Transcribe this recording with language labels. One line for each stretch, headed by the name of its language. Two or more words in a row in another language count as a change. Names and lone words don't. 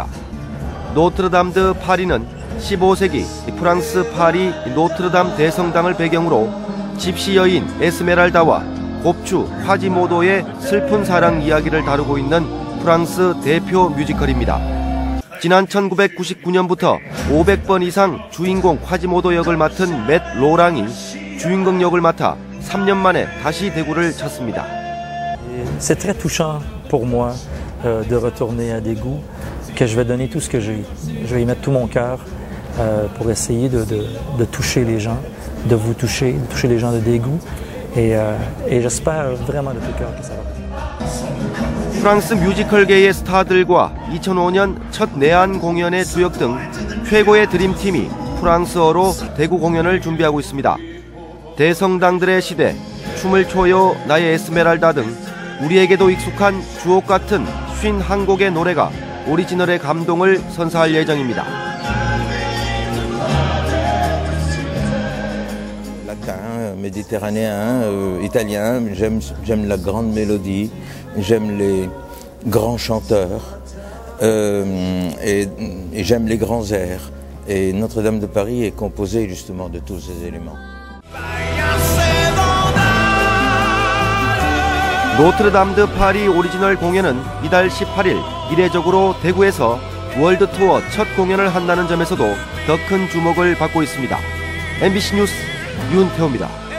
Korean: 노트르담 드 파리는 15세기 프랑스 파리 노트르담 대성당을 배경으로 집시 여인 에스메랄다와 곱추 화지모도의 슬픈 사랑 이야기를 다루고 있는 프랑스 대표 뮤지컬입니다. 지난 1999년부터 500번 이상 주인공 화지모도 역을 맡은 맷 로랑이 주인공 역을 맡아 3년 만에 다시 대구를 찾습니다.
French: C'est très touchant pour moi de retourner à Daegu, que je vais donner tout ce que j'ai. Je vais y mettre tout mon cœur pour essayer de toucher les gens, de vous toucher, de toucher les gens de Daegu, et j'espère vraiment de tout cœur que ça va.
Korean: 프랑스 뮤지컬계의 스타들과 2005년 첫 내한 공연의 주역 등 최고의 드림팀이 프랑스어로 대구 공연을 준비하고 있습니다. 대성당들의 시대, 춤을 춰요 나의 에스메랄다 등 우리에게도 익숙한 주옥 같은 51곡의 노래가 오리지널의 감동을 선사할 예정입니다.
French: Latin, méditerranéen, italien, j'aime la grande mélodie, j'aime les grands chanteurs et j'aime les grands airs. Et Notre-Dame de Paris est composée justement de tous ces éléments.
Korean: 노트르담 드 파리 오리지널 공연은 이달 18일 이례적으로 대구에서 월드 투어 첫 공연을 한다는 점에서도 더 큰 주목을 받고 있습니다. MBC 뉴스 윤태호입니다.